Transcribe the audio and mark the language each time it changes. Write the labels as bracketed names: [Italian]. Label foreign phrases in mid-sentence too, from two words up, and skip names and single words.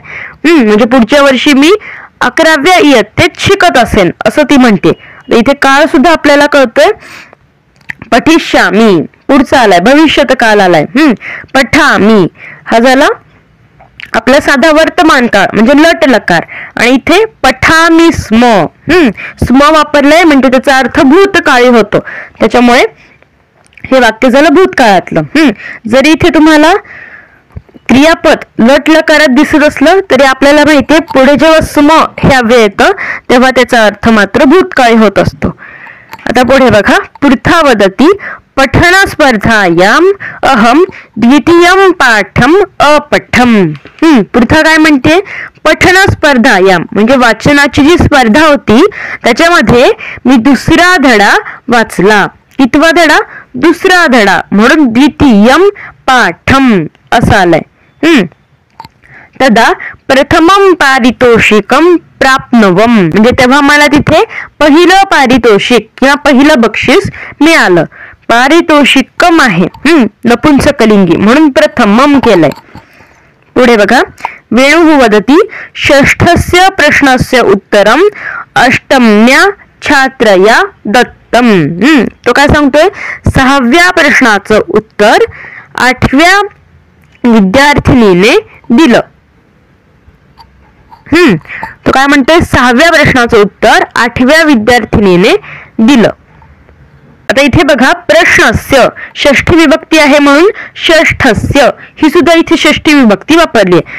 [Marathi] म्हणजे पुढच्या वर्षी मी 11व्या इयत्तेत शिकत असेन असं ती म्हणते. इथे काळ सुद्धा आपल्याला कळतोय, पठिष्यामी पुढचा आलाय, भविष्यत काल आलाय. पठामी हा झाला आपला साधा वर्तमान काळ म्हणजे [Sanskrit] लट लकार. [Marathi] आणि इथे [Sanskrit] पठामी स्म स्म [Marathi] वापरलंय म्हणजे त्याचा अर्थ भूतकाळी होतो, त्याच्यामुळे हे वाक्य झालं भूतकाळातलं. जरी इथे तुम्हाला क्रियापद लट लकारात दिसत असलं तरी आपल्याला माहितीये पुढे जेव्हा स्म हे अव्यय येतं तेव्हा त्याचा अर्थ मात्र भूतकाळी होत असतो. आता पुढे बघा, [Sanskrit] पृथा वदती पठन स्पर्धायाम अहम द्वितीयम पाठम अपठम. [Marathi] पृथा काय म्हणते, [Sanskrit] पठन स्पर्धायाम [Marathi] म्हणजे वाचनाची जी स्पर्धा होती त्याच्यामध्ये मी दुसरा धडा वाचला. कितवा धडा, दुसरा धडा, म्हणून [Sanskrit] द्वितीयम पाठम [Marathi] असं आलंय. [Sanskrit] तदा प्रथमम पारितोषिकम प्राप्नवम [Marathi] म्हणजे तेव्हा मला तिथे पहिलं पारितोषिक किंवा पहिलं बक्षीस मिळालं. पारितोषिकम आहे नपुंसकलिंगी म्हणून प्रथमम केलंय. पुढे बघा, [Sanskrit] वेणुः वदती षष्ठस्य प्रश्नस्य उत्तरम अष्टम्या छात्रया दत्तम. [Marathi] तो काय सांगतोय, 6व्या प्रश्नाचं उत्तर 8व्या विद्यार्थिनीने दिलं. तो काय म्हणतोय, 6व्या प्रश्नाचं उत्तर 8व्या विद्यार्थिनीने दिलं. आता इथे बघा, प्रश्नस्य षष्ठी विभक्ती आहे म्हणून षष्ठस्य ही सुद्धा इथे षष्ठी विभक्ती वापरली आहे.